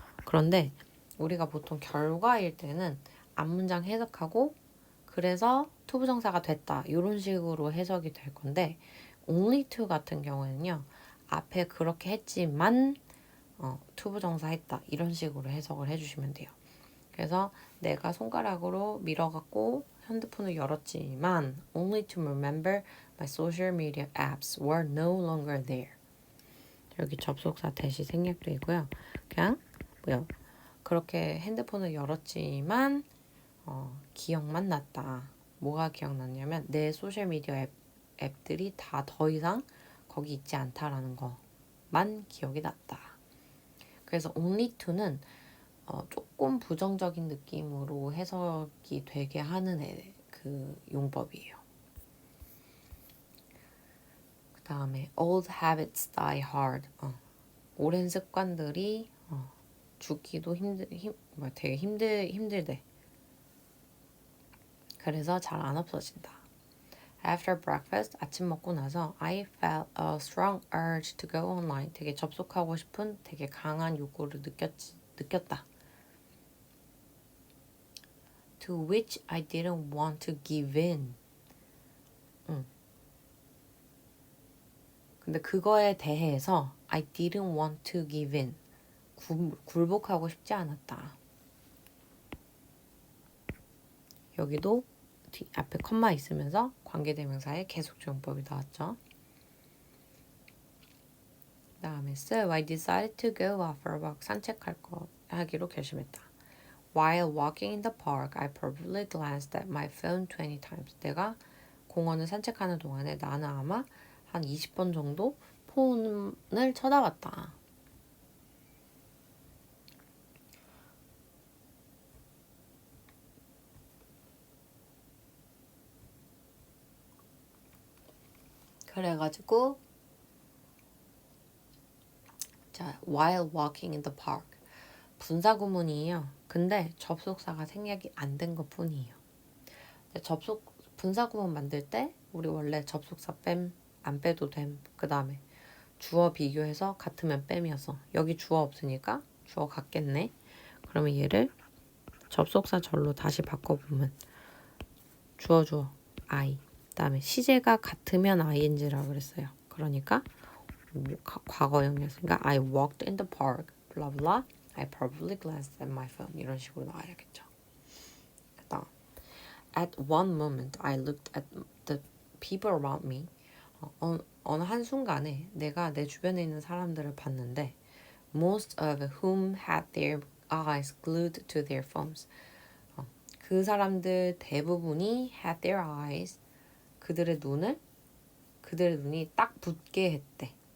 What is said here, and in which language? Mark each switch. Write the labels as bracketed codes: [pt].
[ko] 그런데 우리가 보통 결과일 때는 앞문장 해석하고 그래서 투부정사가 됐다 이런 식으로 해석이 될 건데 only to 같은 경우에는요. 앞에 그렇게 했지만 투부정사 했다 이런 식으로 해석을 해주시면 돼요. 그래서 내가 손가락으로 밀어갖고 핸드폰을 열었지만 [en] only to remember my social media apps were no longer there. [ko] 여기 접속사 대시 생략되고요. 그냥 뭐요? 그렇게 핸드폰을 열었지만 기억만 났다. 뭐가 기억났냐면 내 소셜미디어 앱들이 다 더 이상 거기 있지 않다라는 거만 기억이 났다. 그래서 only to는 조금 부정적인 느낌으로 해석이 되게 하는 그 용법이에요. 그 다음에 [en] old habits die hard. [ko] 오랜 습관들이 죽기도 되게 힘들대. 그래서 잘 안 없어진다. [en] After breakfast, [ko] 아침 먹고 나서 [en] I felt a strong urge to go online. [ko] 되게 접속하고 싶은 되게 강한 욕구를 느꼈다. [en] To which I didn't want to give in. [ko] 근데 그거에 대해서 [en] I didn't want to give in. [ko] 굴복하고 싶지 않았다. 여기도 앞에 컴마 있으면서 관계대명사의 계속적용법이 나왔죠. 그 다음에 [en] So I decided to go out for a walk. [ko] 하기로 결심했다. [en] While walking in the park, I probably glanced at my phone 20 times. [ko] 내가 공원을 산책하는 동안에 나는 아마 한 20번 정도 폰을 쳐다봤다. 그래가지고 자, [en] while walking in the park [ko] 분사구문이에요. 근데 접속사가 생략이 안 된 것 뿐이에요. 분사구문 만들 때 우리 원래 접속사 뺨, 안 빼도 됨. 그 다음에 주어 비교해서 같으면 뺨이어서 여기 주어 없으니까 주어 같겠네. 그러면 얘를 접속사 절로 다시 바꿔보면 주어 I. 그 다음에 시제가 같으면 ing라고 그랬어요. 그러니까 과거형이었으니까 [en] I walked in the park. blah blah. I probably glanced at my phone. [ko] 이런 식으로 나와야겠죠. 그다음 [en] At one moment, I looked at the people around me. [ko] 어느 한순간에 내가 내 주변에 있는 사람들을 봤는데 [en] most of whom had their eyes glued to their phones. [ko] 그 사람들 대부분이 [en] had their eyes, [ko] 그들의 눈이 딱 붙게 했대.